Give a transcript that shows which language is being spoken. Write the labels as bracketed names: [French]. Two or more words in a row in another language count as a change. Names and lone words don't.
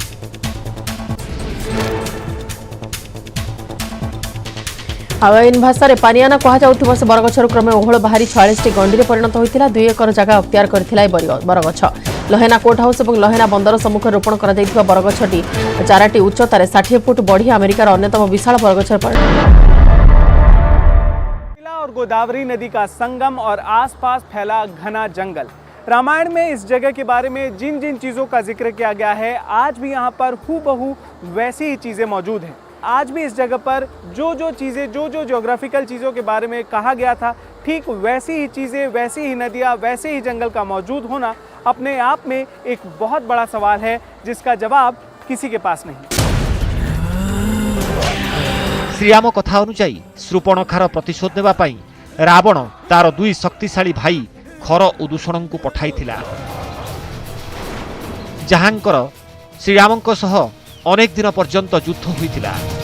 [Odia] ହାୱାଇନ୍ ଭାଷାରେ ପାନିଆନା କୁହାଯାଉଥିବା ସେ ବରଗଛରୁ କ୍ରମେ ଓହଳ ବାହାରି 46ଟି ଗଣ୍ଡିରେ ପରିଣତ ହୋଇଥିଲା। 2 ଏକର ଜାଗା ଅକ୍ତିଆର କରିଥିଲା ଏହି ବରଗଛ। ଲହେନା କୋର୍ଟ ହାଉସ୍ ଏବଂ ଲହେନା ବନ୍ଦର ସମ୍ମୁଖରେ ରୋପଣ କରାଯାଇଥିବା ବରଗଛଟି ଚାରାଟି ଉଚ୍ଚତାରେ 60 ଫୁଟ ବଢ଼ି ଆମେରିକାର ଅନ୍ୟତମ ବିଶାଳ ବରଗଛରେ ପରିଣତ। [Hindi] और गोदावरी नदी का संगम और आसपास फैला घना जंगल। रामायण में इस जगह के बारे में जिन जिन चीज़ों का जिक्र किया गया है, आज भी यहाँ पर हूबहू वैसी ही चीज़ें मौजूद हैं। आज भी इस जगह पर जो चीज़ें, जो ज्योग्राफिकल चीज़ों के बारे में कहा गया था, ठीक वैसी ही चीज़ें, वैसी ही नदियाँ, वैसे ही जंगल का मौजूद होना अपने आप में एक बहुत बड़ा सवाल है, जिसका जवाब किसी के पास नहीं। [Odia] ଶ୍ରୀରାମ କଥା ଅନୁଯାୟୀ ଶୂର୍ପଣଖାର ପ୍ରତିଶୋଧ ନେବା ପାଇଁ ରାବଣ ତାର 2 ଶକ୍ତିଶାଳୀ ଭାଇ ଖର ଓ ଦୂଷଣଙ୍କୁ ପଠାଇଥିଲା, ଯାହାଙ୍କର ଶ୍ରୀରାମଙ୍କ ସହ ଅନେକ ଦିନ ପର୍ଯ୍ୟନ୍ତ ଯୁଦ୍ଧ ହୋଇଥିଲା।